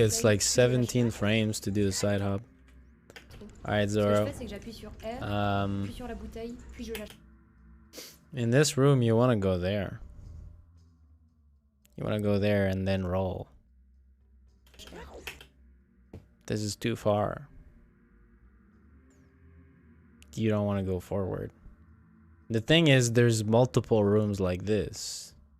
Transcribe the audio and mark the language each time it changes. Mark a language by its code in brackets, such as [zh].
[en] It's like 17 frames to do the side hop. Alright, [fr] Ce que je Zorro. fais, c'est que j'appuie sur R, puis sur la bouteille, puis je lâche. [en] In this room, you want to go there. You want to go there and then roll. This is too far. You don't want to go forward. The thing is, there's multiple rooms like this.